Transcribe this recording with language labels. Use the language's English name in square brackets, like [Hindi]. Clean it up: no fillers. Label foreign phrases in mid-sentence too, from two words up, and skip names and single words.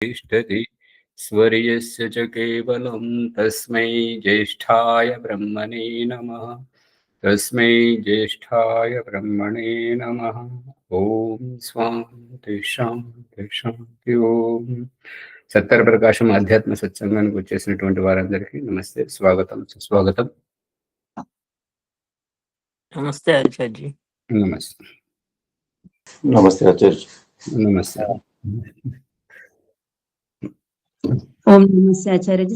[Sanskrit] तिष्ठति स्वर्यस्य च केवलं तस्मै ज्येष्ठाय ब्रह्मणे नमः। तस्मै ज्येष्ठाय ब्रह्मणे नमः। ओम स्वांति शांति शांति ओम। [Telugu] సత్తర ప్రకాశం ఆధ్యాత్మ సత్సంగానికి వచ్చేసినటువంటి వారందరికీ నమస్తే, స్వాగతం సుస్వాగతం. నమస్తే ఆచార్య. నమస్తే నమస్తే ఆచార్య. నమస్తే. ఓం నమస్తే ఆచార్యజీ.